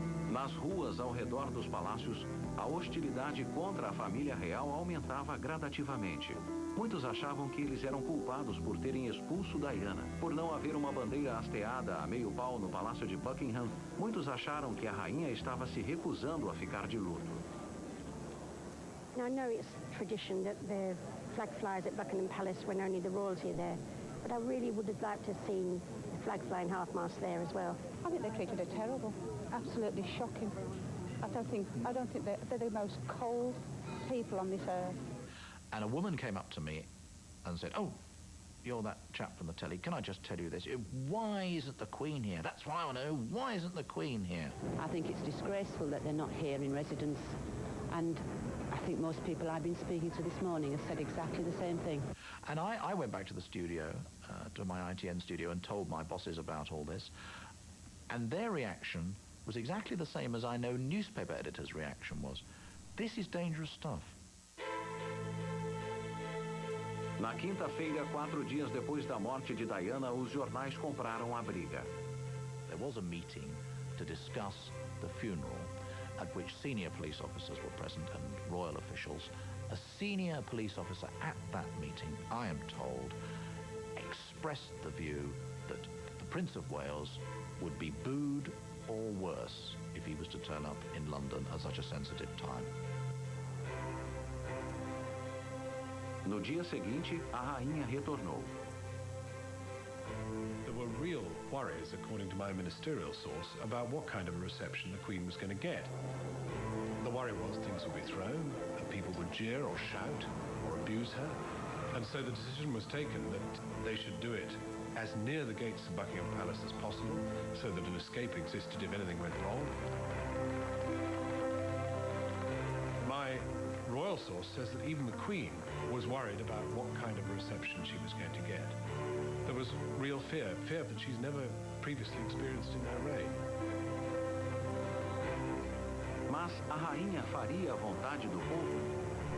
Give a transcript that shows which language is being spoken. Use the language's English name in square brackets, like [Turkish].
[Portuguese] Nas ruas ao redor dos palácios, a hostilidade contra a família real aumentava gradativamente. Muitos achavam que eles eram culpados por terem expulso Diana. Por não haver uma bandeira hasteada a meio pau no Palácio de Buckingham, muitos acharam que a rainha estava se recusando a ficar de luto. [English] Now, I know it's tradition that the flag flies at Buckingham Palace when only the royalty are there, but I really would have liked to have seen the flag flying half-mast there as well. I think they treated her terrible. Absolutely shocking. I don't think they're the most cold people on this earth. And a woman came up to me and said, "Oh, you're that chap from the telly. Can I just tell you this? Why isn't the Queen here? That's what I want to know. Why isn't the Queen here?" I think it's disgraceful that they're not here in residence. And I think most people I've been speaking to this morning have said exactly the same thing. And I went back to the studio, to my ITN studio, and told my bosses about all this. And their reaction was exactly the same as I know newspaper editors' reaction was. This is dangerous stuff. [Portuguese] Na quinta-feira, 4 dias depois da morte de Diana, os jornais compraram a briga. [English] There was a meeting to discuss the funeral, at which senior police officers were present and royal officials. A senior police officer at that meeting, I am told, expressed the view that the Prince of Wales would be booed or worse if he was to turn up in London at such a sensitive time. [Portuguese] No dia seguinte, a rainha retornou. [English] There were real worries, according to my ministerial source, about what kind of a reception the Queen was going to get. The worry was things would be thrown, and people would jeer or shout or abuse her. And so the decision was taken that they should do it as near the gates of Buckingham Palace as possible, so that an escape existed if anything went wrong. My royal source says that even the Queen was worried about what kind of a reception she was going to get. There was real fear that she's never previously experienced in her reign. [Portuguese] Mas a rainha faria a vontade do povo?